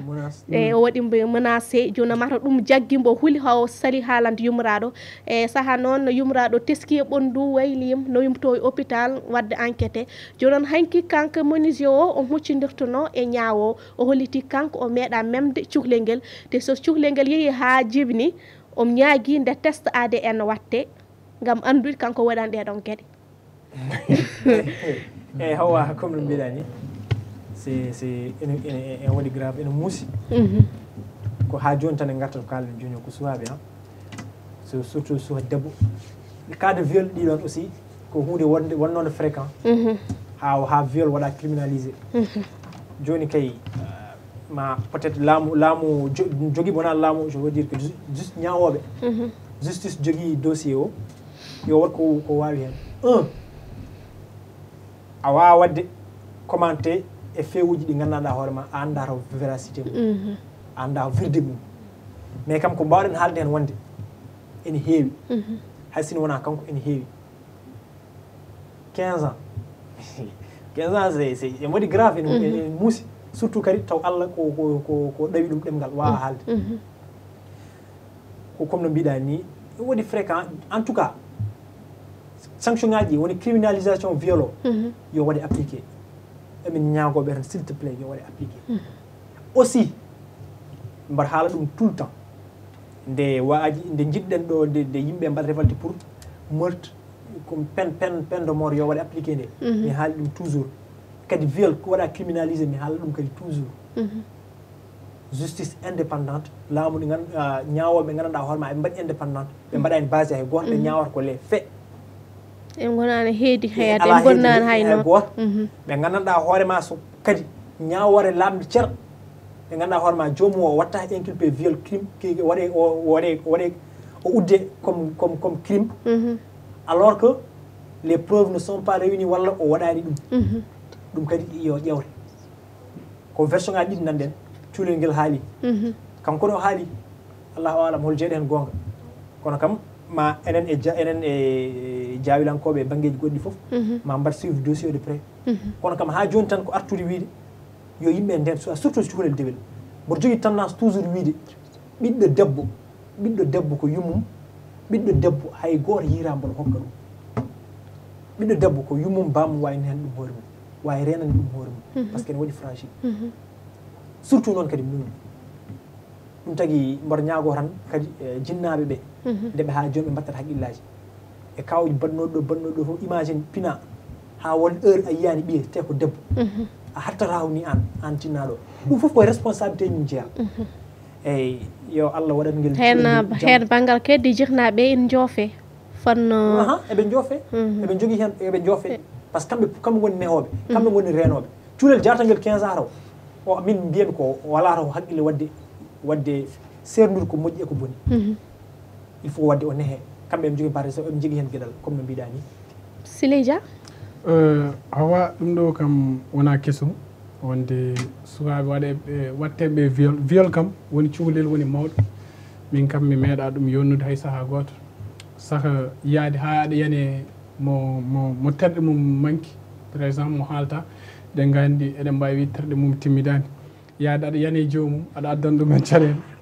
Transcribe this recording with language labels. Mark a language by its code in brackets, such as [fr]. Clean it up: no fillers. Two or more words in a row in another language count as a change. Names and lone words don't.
[ff] e o waɗi menacé joni mata ɗum jaggimbo huuli haw sali haalande yummiraɗo e saaha noon yummiraɗo teski e ɓonndu wayliyim no yumto e hôpital wadde enquêté joni noon hanki kanko menuisier o huccidirtono e ñaawo o holliti kanko o meeɗa memde cukalel nguel te so cukalel nguel yeehi ha jibini om ñaagui nde [fr] test ADN [ff] watte gam andude kanko waɗani ɗeɗon gueɗe eyyi hawa comme no mbiɗani [fr] c'est en [ff] waɗi grave ene muusi ko ha joni tan e garta ko kalden joni ko suwaɓe surtout suwa debbo [fr] cas de viol [ff] ɗiɗon aussi ko hunde wonnode fréquent ha viol waɗa criminalisé joni kay ma [fr] peut être [ff] laamu jogui wona laamu [fr] je veux dire que juste [ff] ñawoɓe justice jogui dossier o yo wat ko wawi hen 1 a wawa wadde commenté e fewuji ɗi gandanɗa hoorema a anda to véracité mum a anda verdict mum mais kam ko mbawɗen haalde hen wonde ene heewi hay sino wona kanko ene heewi 15 ans 15 ans [fr] c'est en [ff] waɗi grave ene muusi surtout kadi taw Allah ko ɗawi ɗum ɗemgal wawa haalde ko comme no mbiɗa ni waɗi fréquent [fr] en tout cas [ff] sanction ngaji woni [fr] criminalisation viol [ff] o yo waɗe appliqué emin ñaagoɓe tan [fr] s'il te plaît [ff] yo waɗe appliqué aussi mbar haala ɗum [fr] tout le temps [ff] nde waaji nde jiɗɗen ɗo nde yimɓe mbaɗa révolté [fr] pour meurtre comme peine de mort [ff] yo waɗa appliqué nde mi haali ɗum toujours kadi viol ko waɗa criminalisé mi haala ɗum kadi toujours [fr] justice indépendante [ff] laamu ɗi ñawoɓe ɓe gandanɗa hoorema ɓe mbaɗi indépendante ɓe mbaɗani basé hay goto ɓe ñawata ko [fr] les faits [ff] en gonani heedi hayat en gonnani hayno goto ɓe gandanɗa hoorema so kadi ñawore lamde ceer ɓe gandanɗa hoorema jomum o watta inculpé viol crime waɗe o udde [fr] comme crime alors que les preuves ne sont pas réunies [ff] walla o waɗani ɗum ɗum kadi yo ƴewre ko version ngaji ɗiɗi nanɗen cuulel ngel haali kanko no haali allahu alam hol jeeɗe hen gonga kono kam ma enen e jaawilankoɓe banggueji goɗɗi foof ma mbat [fr] suivre dossier de près [ff] kono kam ha joni tan ko artude wiide yo yimɓe nden surtout cukalel dewel mboɗo jogui tendance toujours wiide ɓiɗɗo debbo ko yummum ɓiɗɗo debbo hay goto yirambono hokka ɗum ɓiɗɗo debbo ko yummum bamum wawi hen ɗum hoore mum wawi renande ɗum hoore mum [fr] par ce que [ff] ne waɗi fragile surtout noon kadi mawni ɗum tagui mboɗo ñaago tan kadi jinnaɓe ɓe ndeɓe ha joni ɓe mbattat haqqillaji e kawji bannoɗo ɗo fof imagine pina ha won heure a yiyani ɓiye te ko debbo a hattata ni an jinnaɗo ɗum foof koye responsabilité mum jeeya eyyi yo Allah waɗan ngel hen banggal keddi jihnaɓe en joofe fonno eɓe joofe eɓe jogui hen eɓe joofe [fr] par ce que [ff] kamɓe goni nehoɓe kamɓe goni renoɓe cuulel jartangel 15 ans o min mbiyami ko wala to haqqille wadde serdude ko moƴƴi e ko boni [fr] il faut [ff] wadde o nehe kamɓe eɓe jogui parti eɓe jogui hen gueɗal comme no mbiɗa ni Siley Dia awa ɗum ɗo kam wona kesum wonde sukaɓe watteɓe viol kam woni cukalel woni mawɗo min kam mi meeɗa ɗum yonnude hay saaha goto saka yaade ha aɗa yane mo terɗe mum manki [fr] par exemple [ff] mo haalta ɗen gandi eɗen mbawi wi terɗe mum timmidani yaade aɗa yane jomum aɗa addana ɗumen caɗele